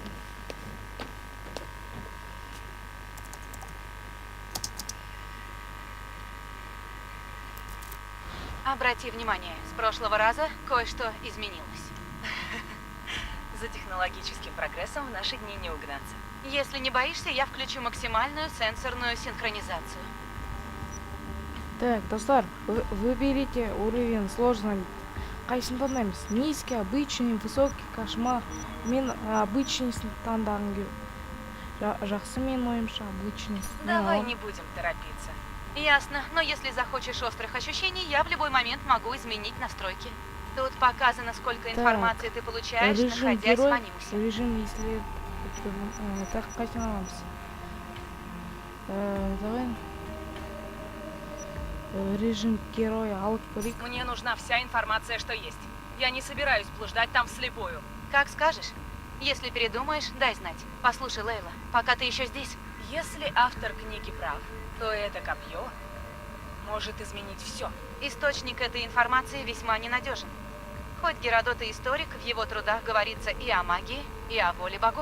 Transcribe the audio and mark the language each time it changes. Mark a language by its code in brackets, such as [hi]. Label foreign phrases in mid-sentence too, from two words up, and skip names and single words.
[ru] Обрати внимание, с прошлого раза кое-что изменилось. За технологическим прогрессом в наши дни не угнаться. Если не боишься, я включу максимальную сенсорную синхронизацию. Так, достар, выберите уровень сложности. [kk] Қайсысын таңдаймыз? [ru] Низкий, обычный, высокий, кошмар. [kk] Мен обычный таңдағым келеді. Жақсы менің ойымша обычный. [ru] Давай не будем торопиться. Ясно, но если захочешь острых ощущений, я в любой момент могу изменить настройки. Тут показано, сколько информации ты получаешь, Режим находясь в герой, анимусе. режим если... Так, [kk] қайсысын аламыз? [ru] Давай. Режим героя [kk] алып көрейік. [ru] Мне нужна вся информация, что есть. Я не собираюсь блуждать там вслепую. Как скажешь. Если передумаешь, дай знать. Послушай, Лейла, пока ты еще здесь. Если автор книги прав, то это копье может изменить все. Источник этой информации весьма ненадежен. Хоть Геродот и историк, в его трудах говорится и о магии, и о воле богов.